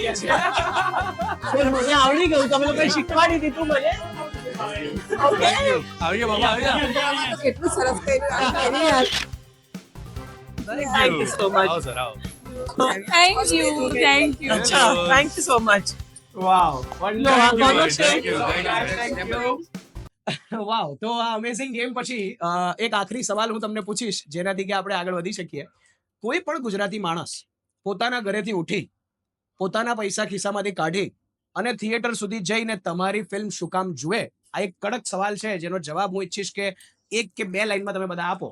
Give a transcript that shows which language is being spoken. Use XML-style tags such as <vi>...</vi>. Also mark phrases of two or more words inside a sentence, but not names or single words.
<gu>મને આવડી ગયું, તમે લોકોએ શીખવાડી દીધું મને. આવી ગયા બાબા, કેટલું સરસ કર્યું.</gu> <en>Thank you so much.</en> <gu>આવો સર, આવો.</gu> <en>thank you અચ્છા, thank you so much. વાવ</en> <gu>લો, આ કોનો છે?</gu> <en>Thank you. વાવ.</en> <gu>તો આ</gu> <en>amazing game</en> <gu>પછી એક આખરી સવાલ હું તમને પૂછીશ જેનાથી કે આપણે આગળ વધી શકીએ. કોઈ પણ ગુજરાતી માણસ પોતાના ઘરેથી ઉઠી પોતાના પૈસા ખિસ્સામાંથી કાઢી અને થિયેટર સુધી જઈને તમારી ફિલ્મ શું કામ જુએ? આ એક કડક સવાલ છે જેનો જવાબ હું ઈચ્છીશ કે 1 કે 2 લાઈનમાં તમે બધા આપો.</gu>